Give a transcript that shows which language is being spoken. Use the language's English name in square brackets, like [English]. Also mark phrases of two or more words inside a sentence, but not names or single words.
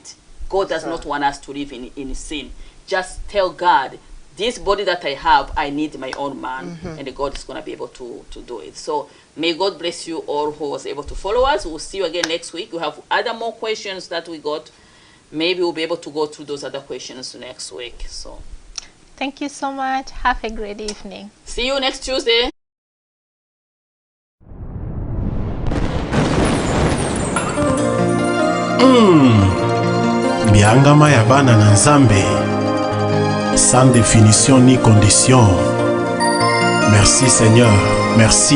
[English] God does not want us to live in sin. Just tell God, this body that I have, I need my own man, and God is going to be able to do it. So may God bless you all who was able to follow us. We'll see you again next week. We have other more questions that we got. Maybe we'll be able to go through those other questions next week. So thank you so much. Have a great evening. See you next Tuesday. [Lingala] Biangama ya bana na Nzambe, [French] sans définition ni condition. Merci Seigneur, merci.